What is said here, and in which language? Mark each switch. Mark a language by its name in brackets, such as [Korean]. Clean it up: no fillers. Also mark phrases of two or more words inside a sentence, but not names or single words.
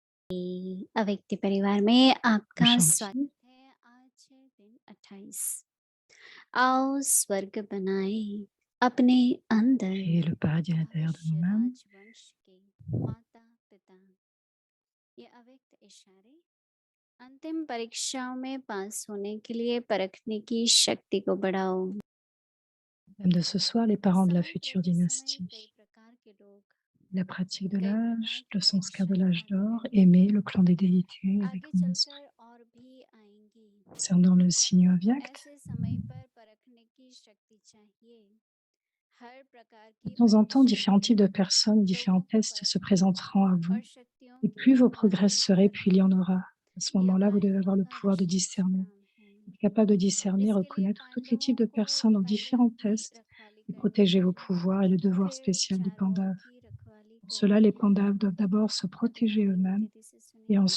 [Hindi] अव्यक्ति परिवार में Om आपका Shanti, स्वागत है। आज है दिन 28। आओ स्वर्ग बनाए अपने अंदर। [French] créer le paradis à l'intérieur de [Hindi] भविष्य [French] nous-mêmes. [Hindi] राजवंश के माता पिता। ये अव्यक्त इशारे अंतिम परीक्षाओं में पास होने के लिए परखने की शक्ति को बढ़ाओ। [French] Thème de ce soir, les parents de la [Hindi] समय [French] future [Hindi] प्रति समय कई [French] dynastie. [Hindi] प्रकार के लोग [French] La pratique de [Hindi] कई प्रकार [French] l'âge, [Hindi] की [French] le sanskar de [Hindi] परीक्षाएं [French] l'âge [Hindi] आती [French] d'or, [Hindi] रहती हैं। [French] aimer le clan des déités avec [Hindi] आगे [French] mon esprit. [Hindi] चलकर और भी आएंगी। [French] Concernant le signe Avyakt, [Hindi] ऐसे समय पर परखने की शक्ति चाहिए। हर प्रकार [French] de [Hindi] की [French] temps en temps, [Hindi] परीक्षा [French] différents types de personnes, [Hindi] लोगों [French] différents [Hindi] को [French] tests se [Hindi] परखती है [French] présenteront à vous. [Hindi] और शक्तियों [French] Et [Hindi] की [French] plus vos [Hindi] आकाश [French] progresserez, plus il y en [Hindi] दिखाती [French] aura. [Hindi] है। [French] À ce [Hindi] यह [French] moment-là, vous devez avoir [Hindi] वाहिनियों [French] le [Hindi] का [French] pouvoir de [Hindi] विशेष [French] discerner. [Hindi] काम है। [French] Être capable de discerner, [Hindi] इसके लिए [French] reconnaître tous les types [Hindi] पांडवों [French] de [Hindi] को [French] personnes dans [Hindi] पहले [French] différents [Hindi] ही [French] tests [Hindi] रखवाली [French] et [Hindi] करनी [French] protéger vos [Hindi] है, [French] pouvoirs et le devoir [Hindi] फिर [French] spécial du [Hindi] चारों ओर [French] pandav. [Hindi] की रखवाली [French] Pour cela, [Hindi] करनी [French] les [Hindi] है। [French] pandaves doivent d'abord se [Hindi] अभी [French] protéger [Hindi] आप [French] eux-mêmes [Hindi] दीदी से [French] et [Hindi] सुनेंगे।